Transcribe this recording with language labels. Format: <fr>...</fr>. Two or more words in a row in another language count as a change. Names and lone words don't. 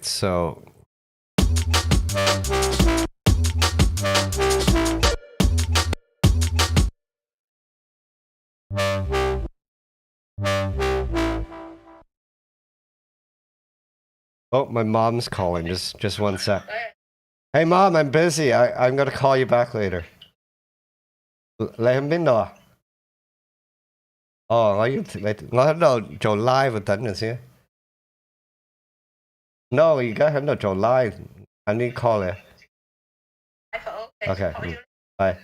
<en>So... Oh, my mom's calling. Just one sec. Hey, Mom, I'm busy. I'm going to call you back later.</en> <yue>你喺邊度啊？哦，我喺度做 live 等陣先。No， 而家喺度做 live。</yue> <en>I need call</en> <yue>你。</yue> <en>Okay. Bye.</en>